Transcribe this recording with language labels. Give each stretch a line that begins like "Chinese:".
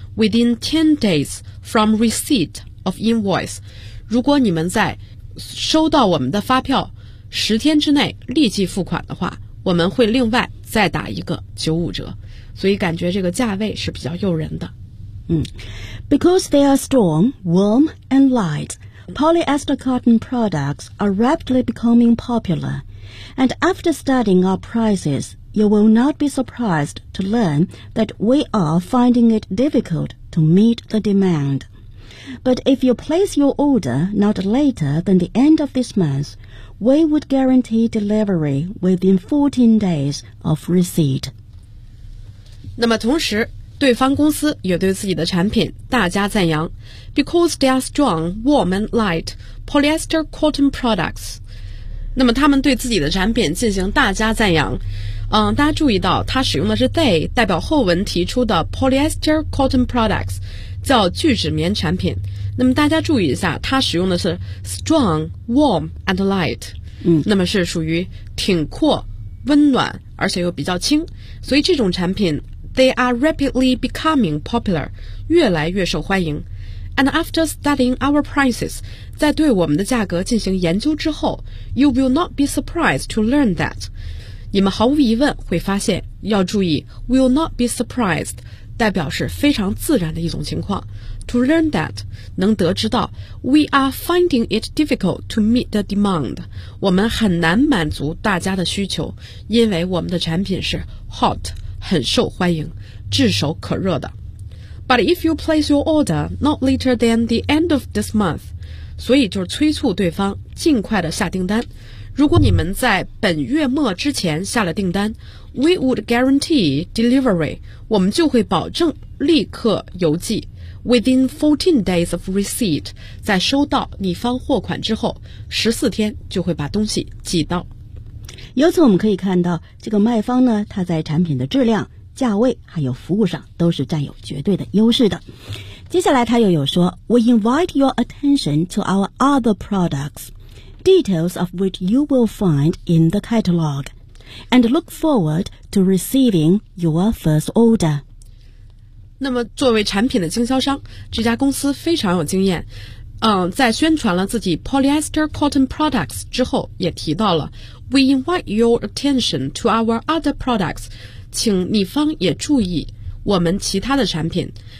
English: Within 10 days from receipt of invoice，
Chinese: 如果你们在收到我们的发票10天之内立即付款的话，我们会另外再打一个95折。所以感觉这个价位是比较诱人的。
English: Because they are strong, warm and light, polyester cotton products are rapidly becoming popular. And after studying our prices, you will not be surprised to learn that we are finding it difficult to meet the demand. But if you place your order not later than the end of this month, we would guarantee delivery within 14 days of receipt.
Chinese: 那么同时，对方公司也对自己的产品大加赞扬。
English: Because they are strong, warm and light polyester cotton products.
Chinese: 那么他们对自己的产品进行大加赞扬。大家注意到他使用的是 they, 代表后文提出的 polyester cotton products, 叫聚酯棉产品。那么大家注意一下，他使用的是
English: strong, warm and light,
Chinese: 那么是属于挺阔、温暖而且又比较轻，所以这种产品
English: They are rapidly becoming popular,
Chinese: 越来越受欢迎。
English: And after studying our prices,
Chinese: 在对我们的价格进行研究之后，
English: you will not be surprised to learn that.
Chinese: 你们毫无疑问会发现，要注意
English: will not be surprised,
Chinese: 代表是非常自然的一种情况。
English: To learn that,
Chinese: 能得知到
English: we are finding it difficult to meet the demand.
Chinese: 我们很难满足大家的需求，因为我们的产品是 hot,很受欢迎，炙手可热的。
English: But if you place your order not later than the end of this month,
Chinese: 所以就是催促对方尽快的下订单。如果你们在本月末之前下了订单，
English: we would guarantee delivery,
Chinese: 我们就会保证立刻邮寄。
English: Within 14 days of receipt,
Chinese: 在收到你方货款之后，14天就会把东西寄到。由此我们可以看到，这个卖方呢，他在产品的质量、价位还有服务上都是占有绝对的优势的。接下来他又有说
English: We invite your attention to our other products, details of which you will find in the catalog, and look forward to receiving your first order.
Chinese: 那么作为产品的经销商，这家公司非常有经验。在宣传了自己 polyester cotton products 之后，也提到了
English: We invite your attention to our other products,
Chinese: 请你方也注意我们其他的产品。